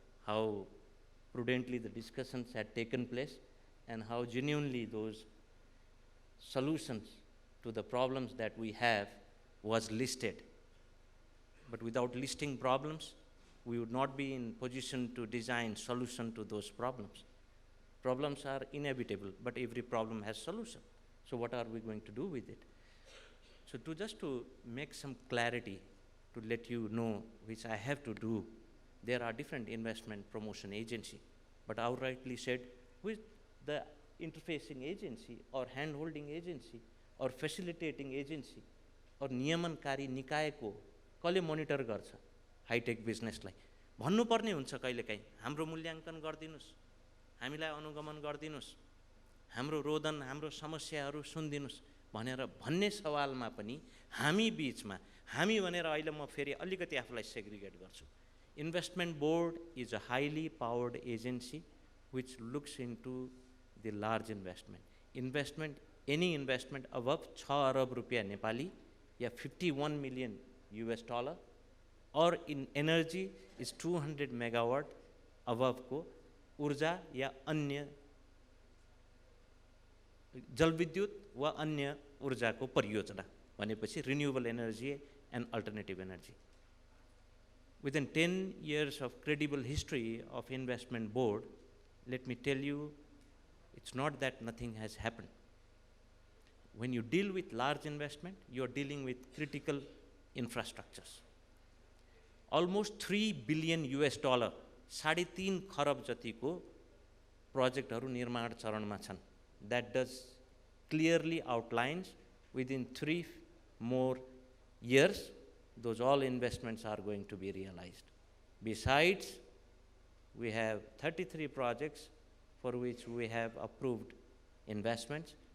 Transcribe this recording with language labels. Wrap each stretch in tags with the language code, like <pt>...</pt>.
<en>how prudently the discussions had taken place, and how genuinely those solutions to the problems that we have was listed. But without listing problems, we would not be in position to design solution to those problems. Problems are inevitable, but every problem has solution. So what are we going to do with it? So just to make some clarity, to let you know, which I have to do, there are different investment promotion agency, but outrightly said, with the interfacing agency or hand-holding agency or facilitating agency or</en> <ne>नियमनकारी निकायको कसले monitor गर्छ hi tech बिजनेसलाई भन्नुपर्ने हुन्छ कहिलेकाहीँ हाम्रो मूल्याङ्कन गरिदिनुस्, हामीलाई अनुगमन गरिदिनुस्, हाम्रो रोदन, हाम्रो समस्याहरू सुनिदिनुस् भनेर भन्ने सवालमा पनि हामी बीचमा हामी भनेर अहिले म फेरि अलिकति आफूलाई सेग्रिगेट गर्छु.</ne> <en>Investment board is a highly powered agency which looks into the large investment. Any investment above 6 arab rupiah Nepali, या 51 million US dollar, or in energy is 200 megawatt above</en> <ne>को ऊर्जा या अन्य जलविद्युत वा अन्य ऊर्जाको परियोजना भनेपछि</ne> <en>renewable energy and alternative energy. Within 10 years of credible history of investment board, let me tell you, it's not that nothing has happened. When you deal with large investment, you're dealing with critical infrastructures. Almost 3 billion US dollar,</en> <ne>3.5 खरब जतिको प्रोजेक्टहरू निर्माण चरणमा छन्.</ne> <en>That does clearly outlines within 3 more years, those all investments are going to be realized. Besides, we have 33 projects for which we have approved investments.</en>